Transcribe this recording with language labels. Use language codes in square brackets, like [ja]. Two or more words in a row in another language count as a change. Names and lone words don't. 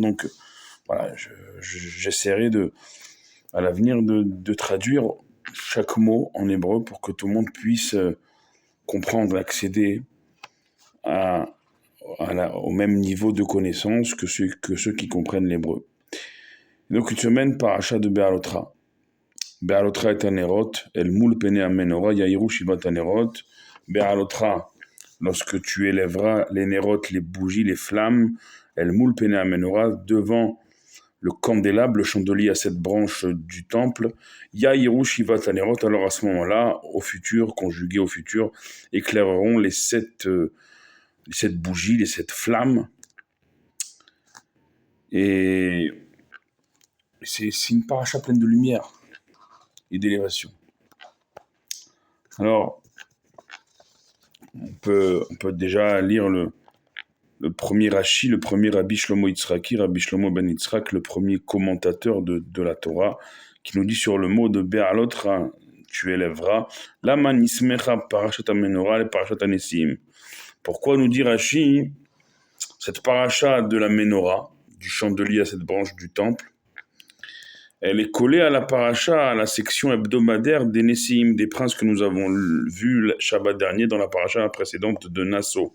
[fr] Donc voilà, j'essaierai à l'avenir de traduire chaque mot en hébreu pour que tout le monde puisse comprendre, accéder au même niveau de connaissance que ceux qui comprennent l'hébreu. Donc une semaine parachat de Béalotra. [he] בהעלתך את הנרות, אל מול פני המנורה, יאירו שבעת הנרות. [fr] Béalotra, lorsque tu élèveras les nérotes, les bougies, les flammes, [he] אל מול פני המנורה, [fr] devant le candélabre, le chandelier à cette branche du temple, [he] יאירו שבעת הנרות, [fr] alors à ce moment-là, au futur, conjugué au futur, éclaireront les sept bougies, les sept flammes. Et c'est une paracha pleine de lumière et d'élévation. Alors, on peut déjà lire le premier Rashi, le premier Rabbi Shlomo Yitzhaki, Rabbi Shlomo ben Yitzhak, le premier commentateur de la Torah, qui nous dit sur le mot de Béalotra, tu élèveras, [he] למה נסמכה פרשת המנורה את פרשת הנשיאים. [fr] Pourquoi nous dit Rashi, cette paracha de la menorah, du chandelier à cette branche du temple, elle est collée à la paracha, à la section hebdomadaire des Nessim, des princes que nous avons vus le Shabbat dernier dans la paracha précédente de Nassau.